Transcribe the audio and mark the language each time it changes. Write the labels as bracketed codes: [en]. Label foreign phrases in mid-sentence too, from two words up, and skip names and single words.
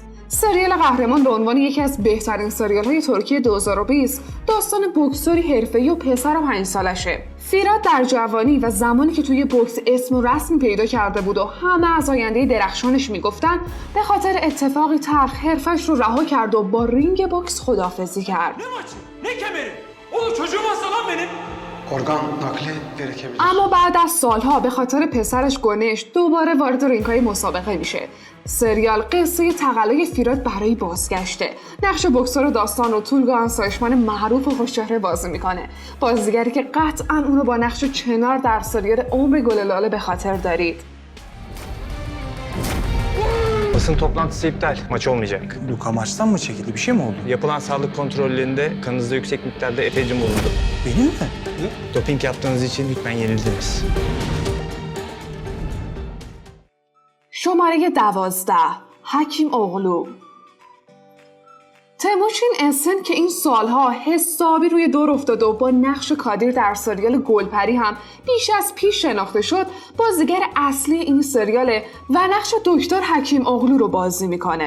[fa] سریال قهرمان به عنوان یکی از بهترین سریال‌های ترکیه 2020 داستان بوکسوری حرفه‌ای و پسر 5 سالشه. فیرات در جوانی و زمانی که توی بوکس اسم و رسمی پیدا کرده بود و همه از آینده درخشانش میگفتن، به خاطر اتفاقی تلخ حرفش رو رها کرد و با رینگ بوکس خداحافظی کرد. [tr] Ne kemeri? Oğlum çocuğum hasta lan benim. Organ nakli gerekebilir. [fa] اما بعد از سالها به خاطر پسرش گنش دوباره وارد رینگ‌های مسابقه میشه. سریال قصه تقلای فیرات برای بازگشته. نقش بوکسور داستان رو تولگان سایشمان معروف و خوشچهره بازی میکنه. بازیگری که قطعاً اونو با نقش چنار در سریال عمر گل لاله به خاطر دارید. [tr] Basın toplantısı iptal. Maç olmayacak. Luka maçtan mı çekildi? Bir şey mi oldu? Yapılan sağlık kontrollerinde kanınızda yüksek miktarda efecin bulundu. Benim mi? Doping yaptığınız için lütfen yenildiniz. [fa] شماره 12 حکیم اغلو. تیموچین اسن که این سالها حسابی روی دور افتاده و با نقش کادیر در سریال گلپری هم بیش از پیش شناخته شد، بازیگر اصلی این سریاله و نقش دکتر حکیم اغلو رو بازی میکنه.